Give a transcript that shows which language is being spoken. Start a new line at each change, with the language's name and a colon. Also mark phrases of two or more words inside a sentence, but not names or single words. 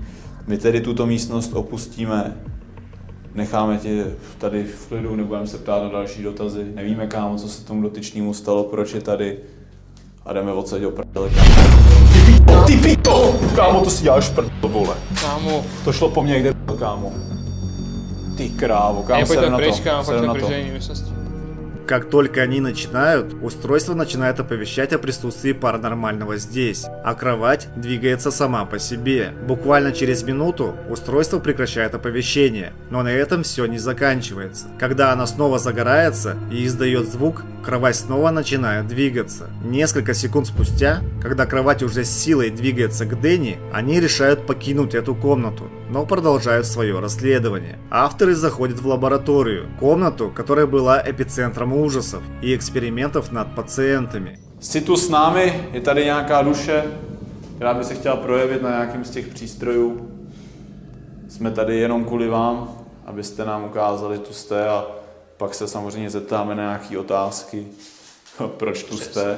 Czech: My tedy tuto místnost opustíme. Necháme tě tady v klidu, nebudeme se ptát na další dotazy. Nevíme, kámo, co se tomu dotyčnému stalo, proč je tady. A jdeme odsaď o prdele, kámo. Ty pito! Kámo, to si děláš prdel, vole. Kámo. To šlo po mně, kde byl, kámo. Ty krávo, kámo, sedu na to. Sedu na to.
Russian: Как только они начинают, устройство начинает оповещать о присутствии паранормального здесь, а кровать двигается сама по себе. Буквально через минуту устройство прекращает оповещение, но на этом все не заканчивается. Когда она снова загорается и издает звук, кровать снова начинает двигаться. Несколько секунд спустя, когда кровать уже с силой двигается к Дэнни, они решают покинуть эту комнату, но продолжают свое расследование. Авторы заходят в лабораторию, комнату, которая была эпицентром ужасов и экспериментов над пациентами.
Czech: Jsi tu s námi, je tady nějaká duše, která by se chtěla projevit na nějakým z těch přístrojů. Jsme tady jenom kvůli vám, abyste nám ukázali, tu jste, a pak se samozřejmě zeptáme na nějaké otázky, proč tu jste.